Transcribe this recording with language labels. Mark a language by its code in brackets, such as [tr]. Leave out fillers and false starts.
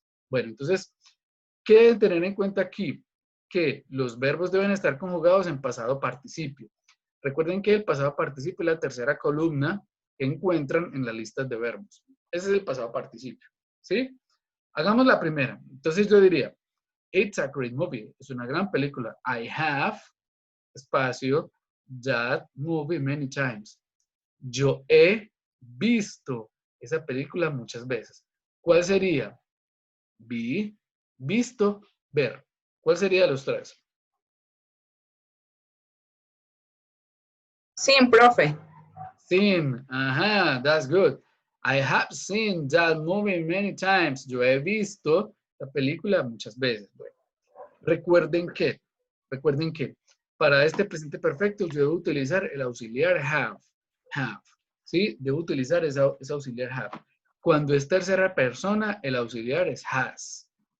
[es] Bueno, entonces, ¿qué deben tener en cuenta aquí? Que los verbos deben estar conjugados en pasado participio. Recuerden que el pasado participio es la tercera columna que encuentran en las listas de verbos. Ese es el pasado participio, ¿sí? Hagamos la primera. Entonces yo diría, [en] it's a great movie. [es] Es una gran película. [en] I have, [es] espacio, [en] that movie many times. [es] Yo he visto esa película muchas veces. ¿Cuál sería? vi, visto, ver. ¿Cuál sería de los tres? Seen, profe. [en] Seen. [es] Ajá, [en] that's good. I have seen that movie many times. [es] Yo he visto la película muchas veces. Bueno, recuerden que para este presente perfecto yo debo utilizar el auxiliar have. ¿Sí? Debo utilizar ese auxiliar have. Cuando es tercera persona, el auxiliar es has.